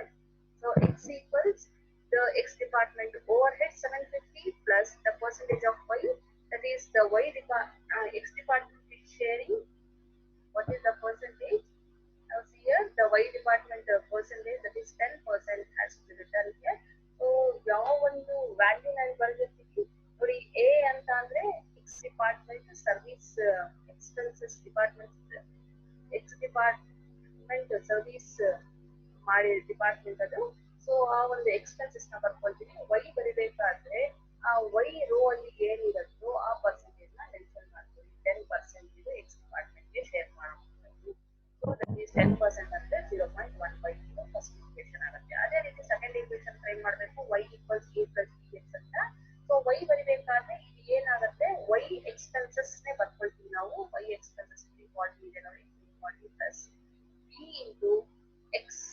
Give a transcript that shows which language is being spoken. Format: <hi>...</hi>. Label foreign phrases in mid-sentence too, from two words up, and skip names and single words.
<en>So X equals the X department overhead 750 plus the percentage of Y, that is the X department is sharing. What is the percentage? Now see here the Y department percentage, that is 10% has to be written here.</en> <kn>So ಯಾವ ಒಂದು ವ್ಯಾಲ್ಯೂ ನಾನು ಬರೆದಿರ್ತೀವಿ ನೋಡಿ, A ಅಂತ ಅಂದ್ರೆ</kn> <en>X department service expenses department, X department service</en> <kn>ಮಾಡಿ ಡಿಪಾರ್ಟ್ಮೆಂಟ್ ಅದು. ಸೊ ಆ ಒಂದು ಎಕ್ಸ್ಪೆನ್ಸಸ್ ನ ಬರ್ಕೊಳ್ತೀವಿ. Y ಬರಿಬೇಕಾದ್ರೆ ಆ Y ರೋ ಅಲ್ಲಿ ಏನಿರುತ್ತೋ ಆ ಪರ್ಸೆಂಟೇಜ್ ನ ಮೆನ್ಷನ್ ಮಾಡ್ತೀವಿ. 10% ಇದು X ಡಿಪಾರ್ಟ್ಮೆಂಟ್ ಗೆ ಶೇರ್ ಮಾಡಬಹುದು.</kn> <en>So that is 10%</en> <kn>ಅಂದ್ರೆ 0.15</kn> <en>first equation</en> <kn>ಆಗುತ್ತೆ. ಅದೇ ರೀತಿ</kn> <en>second equation try</en> <kn>ಮಾಡಬೇಕು.</kn> <en>Y equals A plus BX</en> <kn>ಅಂತ. ಸೊ Y ಬರಿಬೇಕಾದ್ರೆ ಇದು ಏನಾಗುತ್ತೆ, Y ಎಕ್ಸ್ಪೆನ್ಸಸ್ ನೇ ಬರ್ಕೊಳ್ತೀವಿ ನಾವು. Y ಎಕ್ಸ್ಪೆನ್ಸಸ್ 340 ಇದೆ ನೋಡಿ, 340</kn> <en>plus B into X.</en>